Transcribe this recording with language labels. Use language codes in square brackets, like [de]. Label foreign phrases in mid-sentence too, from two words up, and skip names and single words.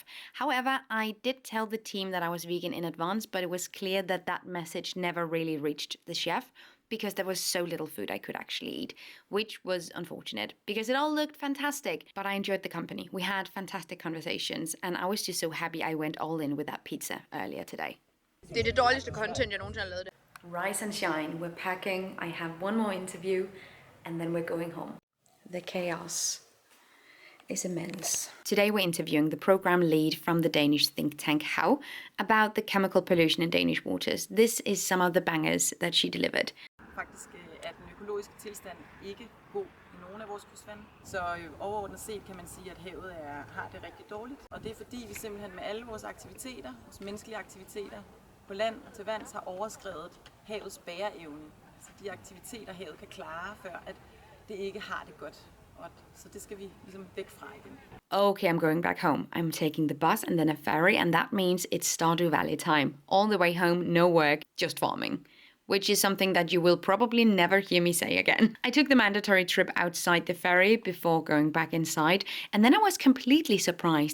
[en] However, I did tell the team that I was vegan in advance, but it was clear that that message never really reached the chef, because there was so little food I could actually eat, which was unfortunate because it all looked fantastic. But I enjoyed the company. We had fantastic conversations and I was just so happy I went all in with that pizza earlier today. [da] Det er det dårligste content, jeg nogensinde har lavet. [en] Rise and shine, we're packing, I have one more interview and then we're going home. The chaos is immense. Today we're interviewing the program lead from the Danish think tank How about the chemical pollution in Danish waters. This is some of the bangers that she delivered. [da] Faktisk er den økologiske tilstand ikke god i nogle af vores kystvande. Så overordnet set kan man sige, at havet har det rigtig dårligt. Og det er fordi vi simpelthen med alle vores aktiviteter, vores menneskelige aktiviteter på land og til vands har overskredet havets bæreevne. Altså de aktiviteter havet kan klare, før at det ikke har det godt. Så det skal vi ligesom væk fra igen. [en] Okay, I'm going back home. I'm taking the bus and then a ferry, and that means it's Stardew Valley time. All the way home, no work, just farming. Which is something that you will probably never hear me say again. I took the mandatory trip outside the ferry before going back inside, and then I was completely surprised.